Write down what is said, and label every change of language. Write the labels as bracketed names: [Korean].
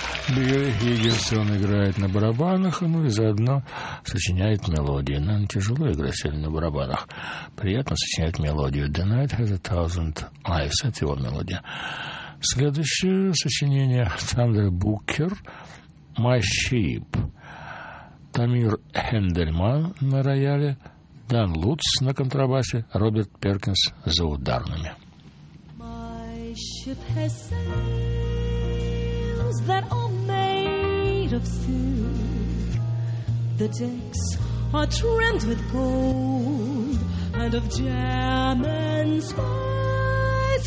[Russian] Бьёргенсен играет на барабанах, ну и заодно сочиняет мелодии. Нам тяжело играть сегодня на барабанах. Приятно сочинять мелодию. «The Night Has a Thousand Eyes» — это его мелодия. Следующее сочинение — Thunder Booker, «My Sheep». Тамир Хендельман на рояле, Дан Луц на контрабасе, Роберт Перкинс за ударными. [English] My ship has sails that are made of silk. The decks are trimmed with gold and of jam and spice.